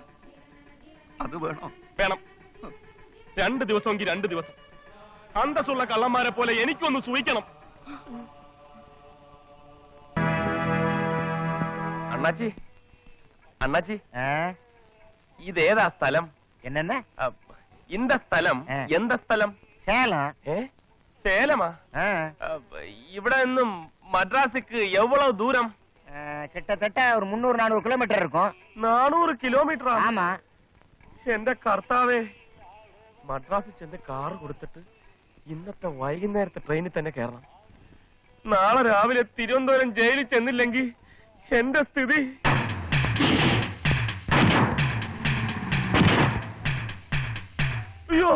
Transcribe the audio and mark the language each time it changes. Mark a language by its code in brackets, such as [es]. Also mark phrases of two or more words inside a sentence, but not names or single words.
[ml] അത് വേണോ? വേണം. 2 ദിവസമെങ്കിൽ 2 ദിവസം. അന്തസ്സുള്ള കള്ളന്മാരെ പോലെ എനിക്കൊന്ന് സൂഹിക്കണം. അണ്ണാച്ചി, അണ്ണാച്ചി, ഇതേതാ സ്ഥലം? [ta] என்ன [ml] இந்த സ്ഥലം എന്ത സ്ഥലം? [ta] சேலம். [ml] സേലമാ? ഇവിടെ നിന്നും മദ്രാസിക്ക് എവ്വളവ് ദൂരം? [ta] கிட்டத்தட்ட ஒரு 300-400 கிலோமீட்டர் இருக்கும். [ml] 400 കിലോമീറ്റർ? [ta] ஆமா. [ml] എന്റെ കർത്താവേ, മദ്രാസിൽ ചെന്ന് കാറ് കൊടുത്തിട്ട് ഇന്നത്തെ വൈകുന്നേരത്തെ ട്രെയിനിൽ തന്നെ കയറണം. നാളെ രാവിലെ തിരുവനന്തപുരം ജയിലിൽ ചെന്നില്ലെങ്കിൽ എന്റെ സ്ഥിതി. അയ്യോ,